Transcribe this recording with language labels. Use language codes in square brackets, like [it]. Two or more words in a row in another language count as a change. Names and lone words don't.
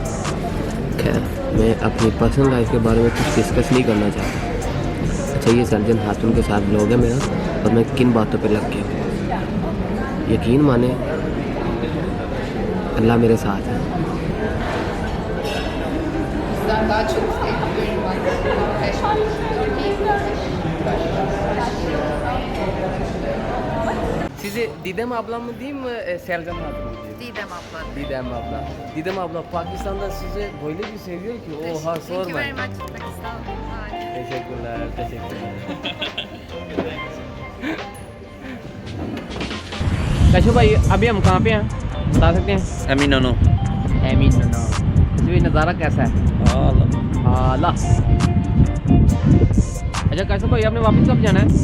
[ur] خیر، میں اپنی [en] personal life [ur] کے بارے میں کچھ ڈسکس نہیں کرنا چاہتا. اچھا، یہ سیلجن خاتون کے ساتھ بلاگ ہے میرا اور میں کن باتوں پہ لگ گیا ہوں. یقین مانے اللہ میرے ساتھ ہے. [tr] yüzden daha çok etkiliyorum Size Didem ablam mı diyeyim mi, Selcan ablam mı diyeyim? Didem abla. Didem abla. Didem abla Pakistan'da sizi böyle bir seviyor ki oha [en] Thank you [tr] sorma. [en] very much Pakistan. [tr] Teşekkürler, teşekkürler. [ur] کیشو بھائی ابھی ہم کہاں پہ ہیں بتا سکتے ہیں? एमिनो ایمین تو یہ نظارہ کیسا ہے? आला। اچھا کیشو بھائی آپ نے واپس کب جانا ہے?